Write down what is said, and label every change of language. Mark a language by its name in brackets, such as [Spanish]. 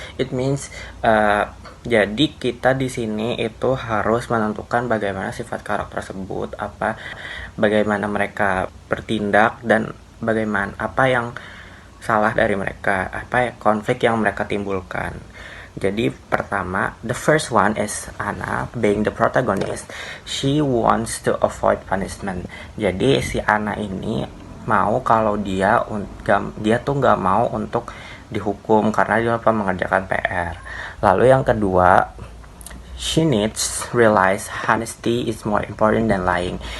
[English] It means [Indonesian] jadi kita di sini itu harus menentukan bagaimana sifat karakter tersebut, bagaimana mereka bertindak, dan bagaimana apa yang salah dari mereka, konflik yang mereka timbulkan. Jadi pertama, [English] the first one is Anna, being the protagonist. She wants to avoid punishment. [Indonesian] Jadi si Anna ini mau kalau dia tuh nggak mau untuk dihukum karena dia lupa mengerjakan PR. Lalu yang kedua, [English] she needs realize honesty is more important than lying.